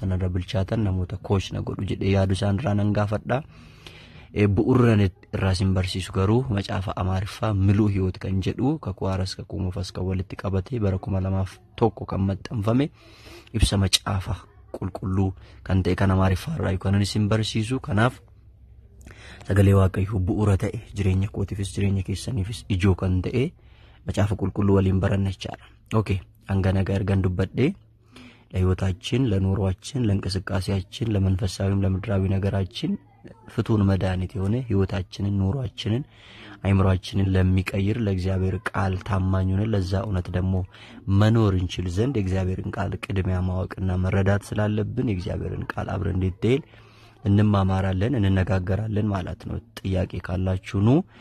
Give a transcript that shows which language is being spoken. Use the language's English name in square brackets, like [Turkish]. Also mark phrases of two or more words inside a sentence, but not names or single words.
[Oromo] narra bilchaatan namoota koosh na godhu jedhee yaadu isaan irraa nan gaafadhaa bu'uuraan irraa sin barsiisu garuu macaafa Amaariffaa miluu hiyoot kan jedhu kakuu haaras kakuu moofas kan walitti qabatee bara 2001 kan maxxanfame ibsa macaafa qulqulluu kan ta'e kan Amaariffaa irraa kan sin barsiisu kanaaf sagalee Waaqayyoo bu'uura ta'e jireenya kootiifis jireenya keessaniifis ijoo kan ta'e macaafa qulqulluu waliin baranna jechaadha. Okay hanga nagaa ergan dubbadhee [Amharic] ለህይወታችን ለኑሯችን ለእንቅስቃሴያችን ለመንፈሳዊም ለምድራዊ ነገራችን ፍቱን መድኃኒት የሆነ ህይወታችንን ኑሯችንን አይምሮአችንን ለሚቀይር ለእግዚአብሔር ቃል ታማኝ ሆነን ለዛ እውነት ደግሞ መኖር እንችል ዘንድ የእግዚአብሔርን ቃል ቅድሚያ ማወቅና መረዳት ስላለብን የእግዚአብሔርን ቃል አብረን ዲቴል እንማማራለን እንነጋገራለን ማለት ነው። ጥያቄ ካላችሁ ኑ